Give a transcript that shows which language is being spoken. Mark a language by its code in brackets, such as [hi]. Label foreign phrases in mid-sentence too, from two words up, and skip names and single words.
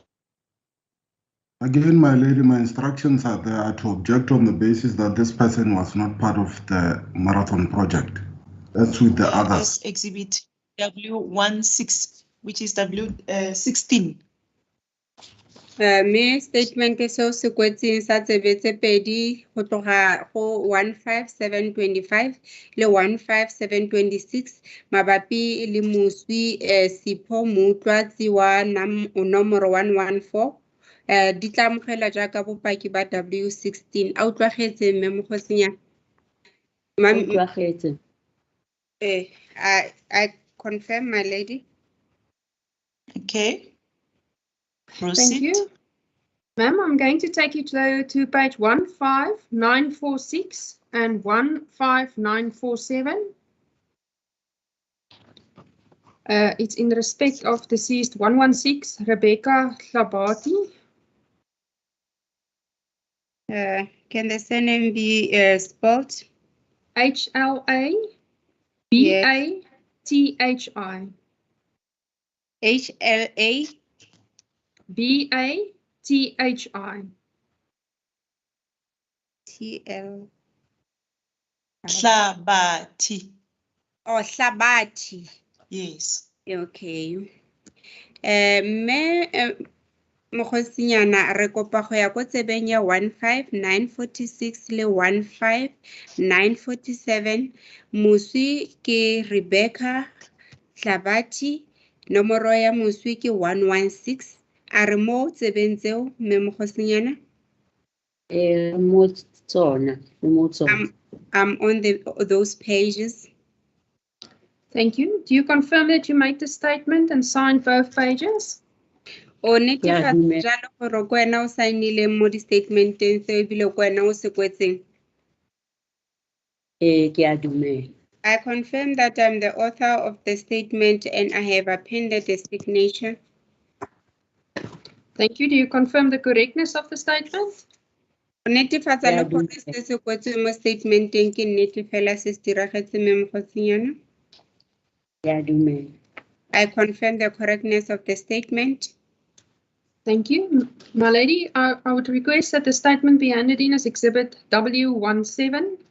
[en] Again, my lady, my instructions are there to object on the basis that this person was not part of the marathon project. That's with the others. Exhibit W16, which is W16. [tn] Me statement seo se kwetseng sa tsebe tse pedi go tloga go 15725 le 15726 mabapi le moswi Sipho Mutlatse wa nomoro 114. Di tla amogela jaaka bopaki ba W16. A utlwagetse mme mogosinyana? Utlwagetse. [en] I confirm, my lady. Okay. Proceed. Thank you. Ma'am, I'm going to take you to page 15946 and 15947. It's in respect of deceased 116, Rebecca Hlabati. Can the surname be spelled? HLABATHI. HLA BATHI. TL. Hlabati. Oh, Hlabati. Yes. Okay. [tn] Mogosinyana re kopa go ya ko tsebeng ya 15946 le 15947. Moswi ke Rebecca Hlabati, nomoro ya moswi ke 116. A re mo tsebeng tseo mme Mogosinyana? Mo tsona, mo tsona. [en] I'm on those pages. Thank you. Do you confirm that you made the statement and signed both pages? [tn] O netefatsa jalo gore ke wena o saenile mo di-statementeng tseo ebile ke wena o se kwetseng? Ke a dumela. [en] I confirm that I'm the author of the statement and I have appended the signature. Thank you. Do you confirm the correctness of the statement? [tn] O netefatsa le gore se se kwetsweng mo statementeng ke nnete fela se se diragetse mme Mogosinyana? Ke a dumela. [en] I confirm the correctness of the statement. Thank you. My lady, I would request that the statement be handed in as Exhibit W17.